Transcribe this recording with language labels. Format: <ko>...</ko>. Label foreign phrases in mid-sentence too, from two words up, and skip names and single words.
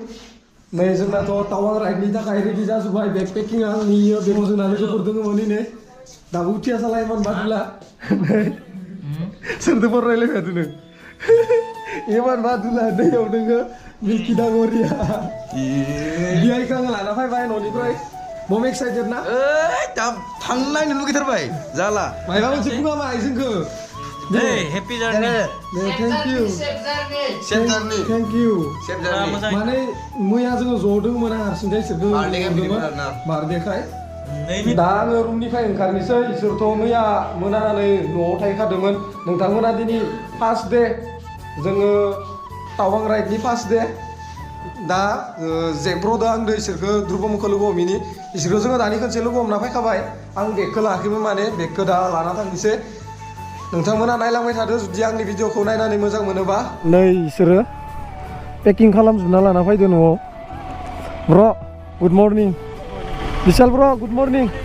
<brx>Nah, जोंना तो टावां राइडनि थाखाय रेडि जाजोब्बाय बेकपेकिं आं नियो बेखौ जोंना लोगोफोर दङमोन ने दाबो उथिया सालाय मान बादुला सोरदो बर रायलायबाय दोनो एमान बादुला दैयाव दोङो मिल्की दागरिया बियाय कां लाना फैबाय ननिफ्राय मम एक्साइटेड ना थांनायनो लुगैथारबाय जाला मायबा मोनसे बुङा मा जोंखो</brx> <en>Hey, happy journey. Thank you. Safe journey.</en> <brx>माने मैया जोङो ज'दोंमोन आं हारसिंखाय इसोरखौ बारदेखाय दा आङो रुमनिफ्राय ओंखारनोसै इसोरथ' मैया मोनानानै न'आव थाहैखादोंमोन नोंथांमोना दिनै</brx> <en>first day</en> <brx>जोङो टावां राइडनि</brx> <en>first day</en> <brx>दा जेब्र'दो आंदो इसोरखौ ध्रुबमुखौ लोगो हमैनि इसोरखौ जोङो दानि खनसे लोगो हमना फैखाबाय आं बेगखौ लाखैमोन माने बेगखौ दा लाना थांनोसै नोंथांमोना नायलांबाय थादो जुदि आंनि भिडिअखौ नायनानै मोजां मोनोबा नै इसोरो पेकिं खालामजोबना लाना फैदो न'आव</brx> <en>bro good morning</en> <brx>बिशाल</brx> <en>bro good morning</en>